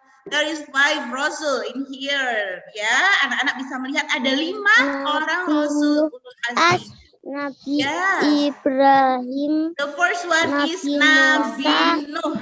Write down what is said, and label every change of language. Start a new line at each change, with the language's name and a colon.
English: There is 5 Rasul in here,
Indonesian: ya. Anak-anak bisa melihat ada 5 orang Rasul Ulul Azmi. Nabi Ibrahim.
English: The first one is Nabi Nuh.